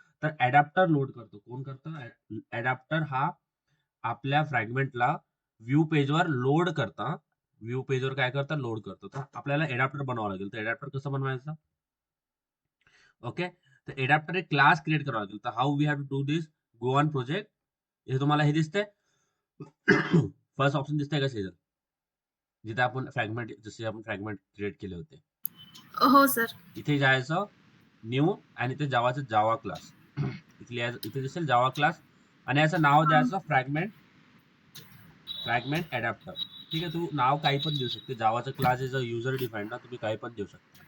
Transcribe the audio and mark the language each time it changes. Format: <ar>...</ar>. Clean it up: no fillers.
<mr>तर ऍडॅप्टर लोड करतो. कोण करतं? ऍडॅप्टर हा आपल्या फ्रॅगमेंटला व्ह्यू पेजवर लोड करता. व्ह्यू पेजवर काय करतं? लोड करतो. तर आपल्याला ऍडॅप्टर बनवावं लागेल. तर ऍडॅप्टर कसं बनवायचं? ओके, तर ऍडॅप्टर एक क्लास क्रिएट करावा लागेल.</mr> <en>तर how we have to do this? Go on project.</en> <mr>हे तुम्हाला हे दिसतंय? फर्स्ट ऑप्शन दिसतंय का सेजल? जिथे आपण फ्रॅगमेंट क्रिएट केले होते. हो सर. इथे जायचं, न्यू, आणि इथे जावाचं जावा क्लास. इथे दिसेल जावा क्लास, आणि याचं नाव द्यायचं फ्रॅगमेंट अडॅप्टर. ठीक आहे, तू नाव काही पण देऊ शकते. जावाचं class</mr> <en>is a user defined</en> <mr>ना, तुम्ही काही पण देऊ शकता.</mr>